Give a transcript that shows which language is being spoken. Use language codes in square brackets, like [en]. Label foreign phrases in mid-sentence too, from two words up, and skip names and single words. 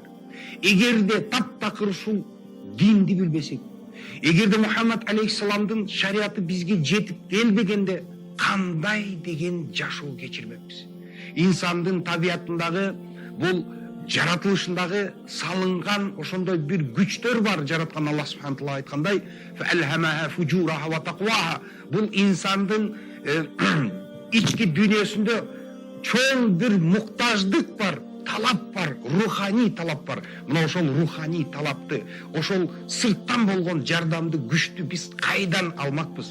[ky] Эгерде таптакыр ушул динди билбесек, эгерде Мухаммад алейхиссаламдын шариаты бизге жетип келбегенде кандай деген жашоо кечирмекпиз? Инсандын табиятындагы, бул жаратылышындагы салынган ошондой бир күчтөр бар. Жараткан Аллах [ar] سبحانه وتعالى [ky] айткандай: [ar] «فألهمها فجورها وتقواها». [ky] Бул инсандын ички дүйнөсүндө чоң бир муктаждык бар, талап бар, руханий талап бар. Мына ошол руханий талапты, ошол сырттан болгон жардамды, күчтү биз кайдан алмакпыз?